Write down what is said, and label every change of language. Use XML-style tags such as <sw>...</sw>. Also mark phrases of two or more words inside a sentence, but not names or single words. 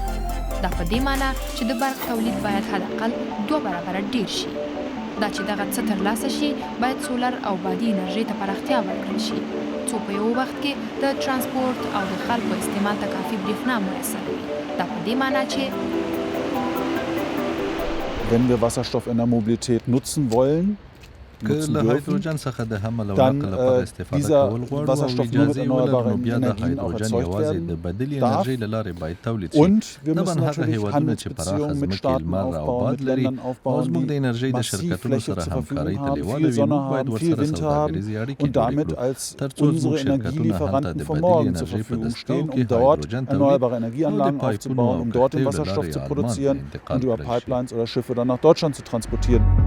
<ps>دا په دې معنی چې د برق تولید باید حداقل 2 برابره ډیر شي. دا چې دغه څه ترلاسه شي باید سولر او بادي انرژۍ ته پراختیا ورکړل شي، څو په یو وخت کې د ترانسپورت او د خلکو استعمال ته کافي برېښنا میسر وي. دا په دې معنی چې</ps> <de>wenn wir Wasserstoff in der Mobilität nutzen wollen,</de> <ps>که له هایدروجن څخه د حمل او نقل لپاره استفاده کول غواړو او اجازه یې ولرو، نو بیا د هایدروجن یوازې د بدیلې انرژۍ له لارې باید تولید شي. طبعا هغه هېوادونه چې پراخه ځمکې لمر او باد لري او زموږ د انرژۍ د شرکتونو سره همکارۍ ته لیواله وي، موږ باید ورسره سوداګریزې اړیکې جوړې کړو تر څو زموږ شرکتونه هلته د بدیلې انرژۍ په دستګاو کې هایدروجن تولید او د پایپونو او کښتیو له لارې آلمان انتقال کړی شي.</ps>